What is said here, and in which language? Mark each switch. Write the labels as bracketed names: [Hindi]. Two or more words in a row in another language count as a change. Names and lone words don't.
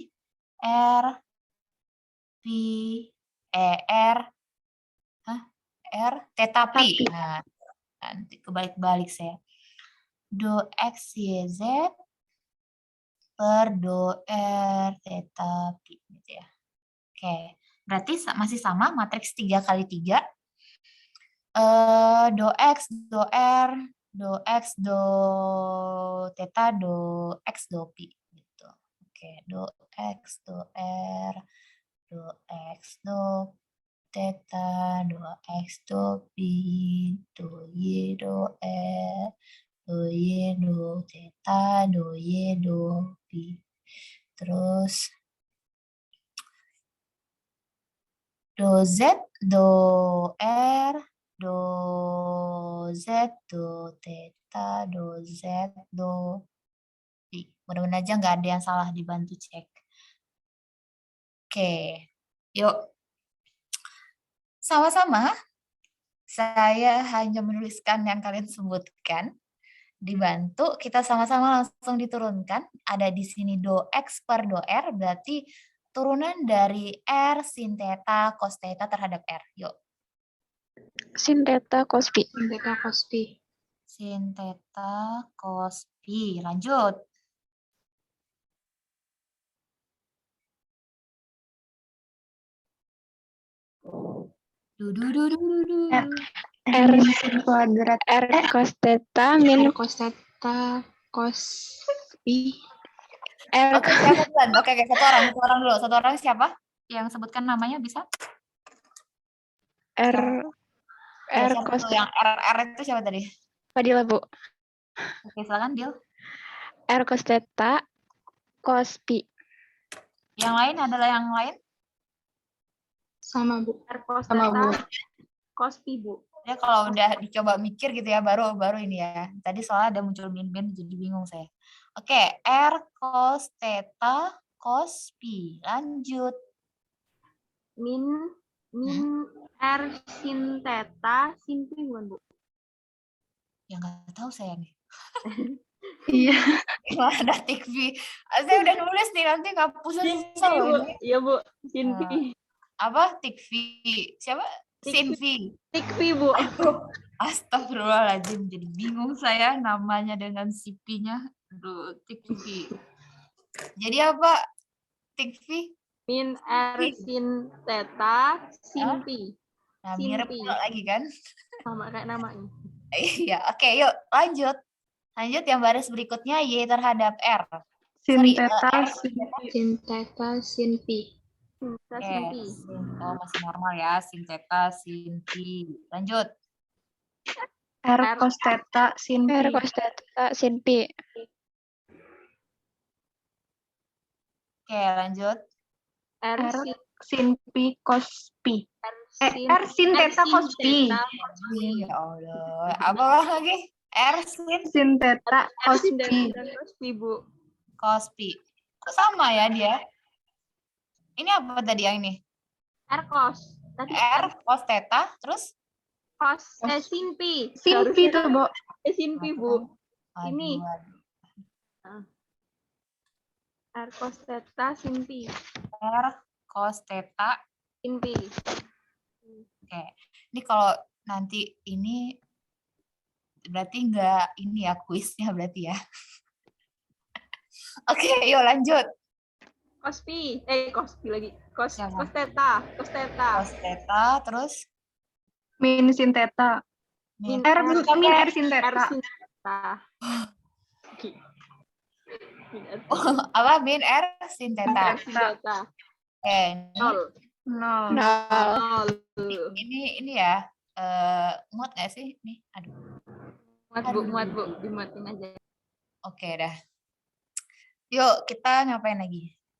[Indonesian] R, P, R, theta pi. Nah, nanti kebalik-balik saya. Do X, Y, Z per do R, theta pi. Gitu ya. Oke, berarti masih sama matriks 3 kali 3. Do X, do R, do X, do theta, do X, do pi. Gitu. Oke, do X, do R, do X, do theta, do X, do pi, do Y, do R, do Y, do theta, do Y, do pi. Terus do Z, do R, do Z, do theta, do Z, do pi. Mudah-mudahan aja nggak ada yang salah, dibantu cek. Oke, yuk. Sama-sama, saya hanya menuliskan yang kalian sebutkan. Dibantu, kita sama-sama langsung diturunkan. Ada di sini do X per do R, berarti turunan dari R sin theta cos theta terhadap R. Yuk. Sin theta cos pi. Sin theta cos pi. Sin theta cos pi. Lanjut. R sin kuadrat R cos theta min cos theta cos pi. Oke, siapa duluan? Oke, satu orang dulu. Satu orang siapa? Yang sebutkan namanya bisa? R Siapa cos tuh? Yang R itu siapa tadi? Fadila, Bu. Oke, silakan Dil. R cos theta cos pi. Yang lain adalah yang lain? Sama, Bu. R cos Sama, Bu. theta cos pi, Bu. Ya kalau udah dicoba mikir gitu ya, baru ini ya. Tadi soalnya ada muncul min-min, jadi bingung saya. Oke, R cos theta cos pi. Lanjut. Min R sin theta sin pi, bukan, Bu? Ya nggak tahu saya nih. Iya. Gimana Tikvi? Saya udah nulis nih, nanti ngapusin susah loh ini. Iya, Bu. Sin pi. Apa? Tikvi. Siapa? Sinvi. Tikvi, Bu. Astagfirullahaladzim, jadi bingung saya namanya dengan CP-nya. Aduh, Tikvi. Jadi apa? Tikvi? Min R sin theta sin pi. Nah, Sin mirip pi. lagi kan? Sama kayak namanya. Iya, oke, yuk lanjut. Lanjut yang baris berikutnya Y terhadap R. Sin Sorry, theta R. sin theta sin pi. Sin theta sin pi. Oh, masih normal ya, sin theta, sin pi. Lanjut. R cos theta sin pi. R cos theta sin pi. Oke, lanjut. R R sin sin Pi cos Pi. sin R sin theta cos Pi. theta Ya Allah. Apa lagi? R sin Sin theta R cos sin Pi. theta cos Pi, Bu. cos Pi. Kok sama ya dia? Ini apa tadi yang ini? R cos. Tadi R cos theta, terus? cos sin Pi. Sin Pi tuh, Bu. Sin Pi, Bu. Aduh, Ini. aduh. R cos theta sin Pi. R cos theta. Sin Pi. Oke. Ini kalau nanti ini berarti enggak ini ya kuisnya berarti ya. Oke, yuk lanjut. Cos Pi. Cos Pi lagi. Cos Siapa? cos theta. Cos theta. Cos theta, terus Min sin theta. min R min R sin R theta. sin theta. apa min R sin theta. R sin theta. Oke, Nol. Nol. Nol. ini ya muat nggak sih? Nih, aduh. Muat, Bu. Dimuatin aja. Oke dah. Yuk kita ngapain lagi?